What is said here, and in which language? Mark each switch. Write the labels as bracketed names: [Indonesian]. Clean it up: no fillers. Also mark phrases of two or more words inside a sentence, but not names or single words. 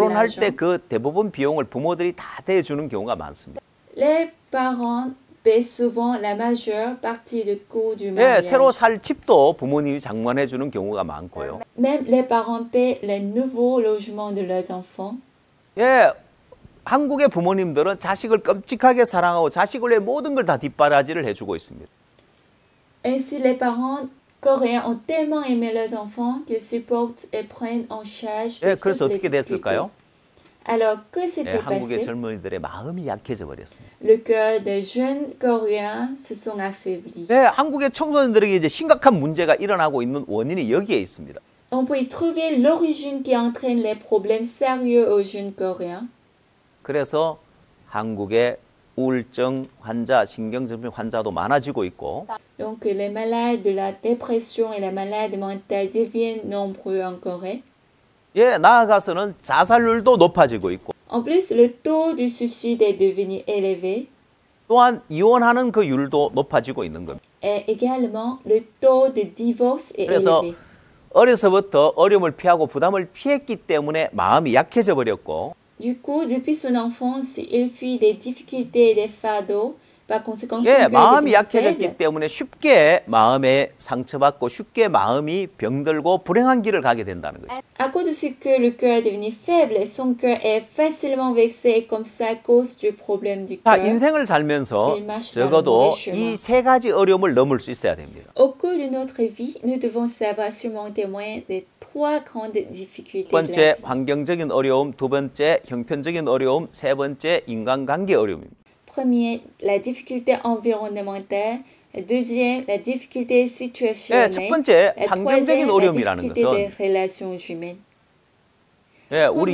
[Korean] 결혼할 [French] l'argent, [Korean] 때 그 대부분 비용을 부모들이 다 대주는 경우가 많습니다. [French] les parents paient souvent la majeure partie du coût du [Korean] 예, [French] mariage. [Korean] 새로 살 집도 부모님이 장만해 주는 경우가 많고요. [French] Même les parents paient les nouveaux logements de leurs enfants. [Korean] 예, 한국의 부모님들은 자식을 끔찍하게 사랑하고 자식을 위해 모든 걸 다 뒷바라지를 해주고 있습니다. [French] Ainsi, les parents coréens ont tellement aimé leurs enfants qu'ils supportent et prennent en charge [Korean] 예, [French] toutes [Korean] 그래서 [French] les [Korean] 어떻게 됐을까요? [French] difficultés. Alors, que [Korean] 예, [French] s'est-il [Korean] 한국의 [French] passé? [Korean] 젊은이들의 마음이 약해져 버렸습니다. [French] Le cœur des jeunes coréens se sont affaiblis. [Korean] 네, 한국의 청소년들에게 이제 심각한 문제가 일어나고 있는 원인이 여기에 있습니다. [French] On peut y trouver l'origine qui entraîne les problèmes sérieux aux jeunes coréens. [Korean] 그래서 한국의 우울증 환자, 신경증 환자도 많아지고 있고 [French] Donc, les malades de la dépression et les malades mentales deviennent nombreux en Corée. [Korean] 예, 나아가서는 자살률도 높아지고 있고 [French] En plus, le taux du suicide est devenu élevé [Korean] 또한 이혼하는 그 율도 높아지고 있는 겁니다. [French] et également le taux de divorce est [Korean] 그래서 [French] élevé. [Korean] 어려서부터 어려움을 피하고 부담을 피했기 때문에 마음이 약해져 버렸고 [French] Du coup, depuis son enfance, il fuit des difficultés et des fardeaux. Par conséquent, son [Korean] 예, [French] cœur est [Korean] 마음이 [French] devenu [Korean] 약해졌기 [French] faible. [Korean] 때문에 쉽게 마음에 상처받고 쉽게 마음이 병들고 불행한 길을 가게 된다는 거죠. [French] À cause de ce que le cœur est devenu faible, son cœur est facilement vexé et comme ça, à cause du problème du [Korean] 자, [French] cœur. [Korean] 인생을 살면서 일마시다는 적어도 마음의 이 세 가지 어려움을 넘을 수 있어야 됩니다. [French] Au cours de notre vie, nous devons savoir surmonter moyen des trois grandes difficultés [Korean] 첫 [French] de la [Korean] 번째 [French] vie. [Korean] 환경적인 어려움, 두 번째 형편적인 어려움, 세 번째 인간관계 어려움입니다. [French] Premier, la difficulté environnementale. Deuxième, la difficulté [Korean] 예, [French] situationnelle. [Korean] 첫 번째 [French] Et [Korean] 환경적인 [French] troisième, la [Korean] 어려움이라는 [French] difficulté des [Korean] 것은 [French] relations humaines. [Korean] 예, 우리